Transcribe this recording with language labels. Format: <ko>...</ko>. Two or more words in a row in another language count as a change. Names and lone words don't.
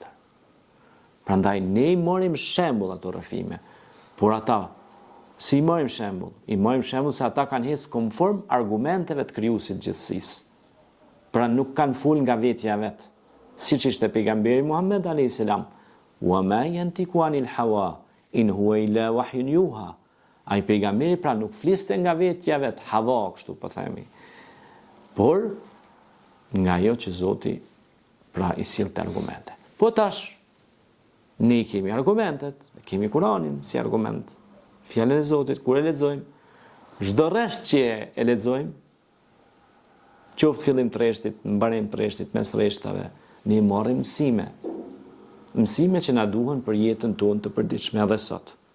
<sq>Prandaj ne i morim shembull ato rrëfime, por ata si i morim shembull? I morim shembull se ata kanë hes konform argumenteve të Krijuesit të gjithësisë. Pra nuk kanë fol nga vetja vet, siç ishte pejgamberi Muhammed</sq> <ar>عليه السلام. وما ينطق عن الهوى إن هو إلا وحي يوحى.</ar> <sq>Ai pejgamberi pra nuk fliste nga vetja vet, hava kështu po themi. Por nga ajo që Zoti pra i sillte argumente. Po tash ne kemi argumentet, kemi Kur'anin si argument, fjalën e Zotit, kur e lexojmë, çdo rresht që e lexojmë, qoftë fillim të rreshtit, mbarim të rreshtit, mes rreshtave, ne marrim mësime që na duhen për jetën tonë të përditshme edhe sot.</sq>